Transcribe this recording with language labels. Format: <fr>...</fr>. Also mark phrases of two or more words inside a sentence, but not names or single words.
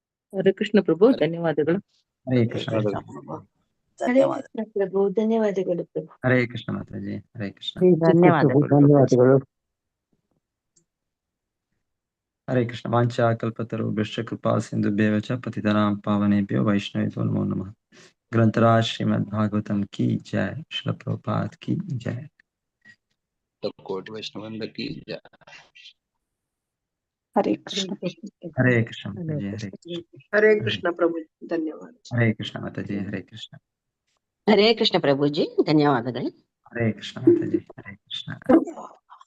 <kn>ಹರೇ ಕೃಷ್ಣ ಪ್ರಭು, ಧನ್ಯವಾದಗಳು. ಹರೇ ಕೃಷ್ಣ ಮಾತಾಜಿ. ಹರೇ ಕೃಷ್ಣ ಪ್ರಭು, ಧನ್ಯವಾದಗಳು ಪ್ರಭು. ಹರೇ ಕೃಷ್ಣ ಮಾತಾಜಿ. ಹರೇ ಕೃಷ್ಣ. ಧನ್ಯವಾದಗಳು. ಧನ್ಯವಾದಗಳು.</kn> <sa>हरे कृष्ण। वाञ्छा कल्पतरु भ्रष्ट कृपा सिन्धु बेवच पतितनां पावनेभ्यो वैष्णवेभ्यो नमो नमः.</sa> <hi>ग्रंथराज श्रीमद् भागवतम् की जय। श्रील प्रभुपाद की जय. कोटि वैष्णवंद की जय।</hi> <kn>ಹರೇ ಕೃಷ್ಣ. ಹರೇ ಕೃಷ್ಣ ಮಾತಾಜಿ. ಹರೇ ಕೃಷ್ಣ. ಹರೇ ಕೃಷ್ಣ ಪ್ರಭು, ಧನ್ಯವಾದ. ಹರೇ ಕೃಷ್ಣ ಮಾತಾಜಿ. ಹರೇ ಕೃಷ್ಣ. ಹರೇ ಕೃಷ್ಣ ಪ್ರಭುಜಿ, ಧನ್ಯವಾದಗಳು. ಹರೇ ಕೃಷ್ಣ ಮಾತಾಜಿ. ಹರೇ ಕೃಷ್ಣ.</kn>